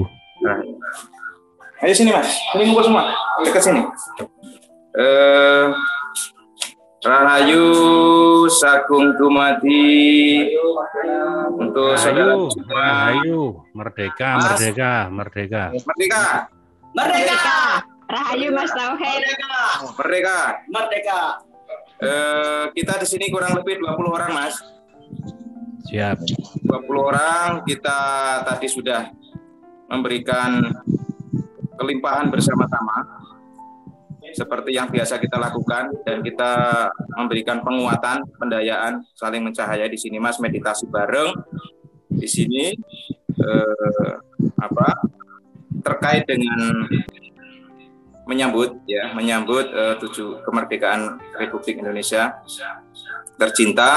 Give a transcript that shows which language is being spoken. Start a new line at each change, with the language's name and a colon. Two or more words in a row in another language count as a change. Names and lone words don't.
Indonesian: Ayo sini Mas, ini ngumpul semua, dekat sini.
Javanese: Rahayu Sagung Dumadi untuk
Indonesian: Rahayu, Rahayu, merdeka, merdeka, merdeka. Merdeka. Merdeka. Rahayu Mas Tauhid. Merdeka. Merdeka. Kita di sini kurang lebih 20 orang Mas. Siap. 20 orang, kita tadi sudah memberikan kelimpahan bersama-sama seperti yang biasa kita lakukan, dan kita memberikan penguatan, pendayaan, saling mencahaya di sini Mas, meditasi bareng di sini terkait dengan menyambut 7 kemerdekaan Republik Indonesia tercinta.